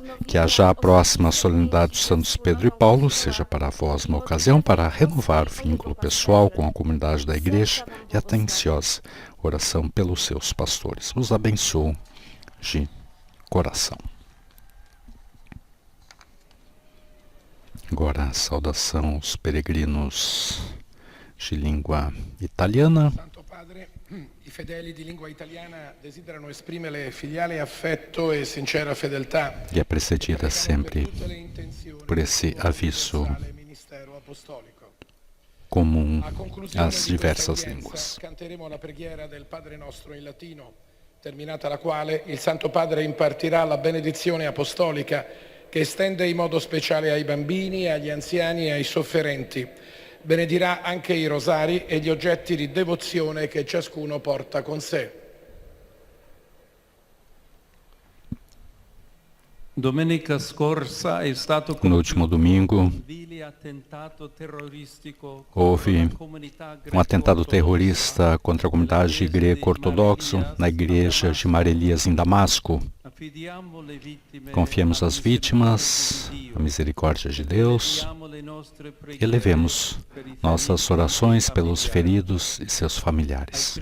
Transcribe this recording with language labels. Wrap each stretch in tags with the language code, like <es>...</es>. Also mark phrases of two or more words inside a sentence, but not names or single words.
<pt>Que haja a próxima solenidade dos Santos Pedro e Paulo seja para vós uma ocasião para renovar o vínculo pessoal com a comunidade da Igreja e a atenciosa oração pelos seus pastores. Os abençoo de coração. Agora a saudação aos peregrinos de língua italiana.</pt> <it>I fedeli di lingua italiana desiderano esprimere filiale affetto e sincera fedeltà.</it> <pt>E é precedida sempre por esse aviso comum às diversas línguas.</pt> <it>Canteremo la preghiera del Padre Nostro in latino, terminata la quale il Santo Padre impartirà la benedizione apostolica che estende in modo speciale ai bambini, agli anziani e ai sofferenti. Benedirà anche i rosari e gli oggetti di devozione che ciascuno porta con sé. Domenica scorsa è stato</it> <pt>No último domingo,</pt> <it>un vile attentato terroristico</it> <pt>houve atentado terrorista contra a comunidade greco-ortodoxa na igreja de Maria Elias em Damasco. Confiemos as vítimas, a misericórdia de Deus, e elevemos nossas orações pelos feridos e seus familiares.</pt>